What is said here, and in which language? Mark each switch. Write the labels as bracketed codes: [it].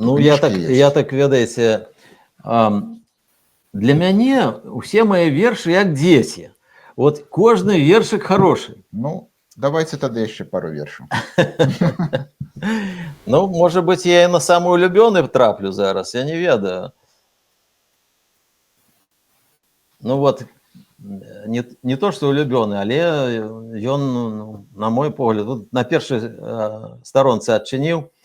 [be] ну, я так, ведаеце, для мяне усе мои вершы як дзеці. [ru] Вот кожны вершик хороший. [be] Ну, давайте тады яшчэ пару вершаў. [ru] Ну, может быть, я и на самый улюбленный траплю зараз, [be] я не ведаю. Ну вот, не то, что улюбленный, але ён, ну, на мой погляд, вот на першай старонцы адчыніў.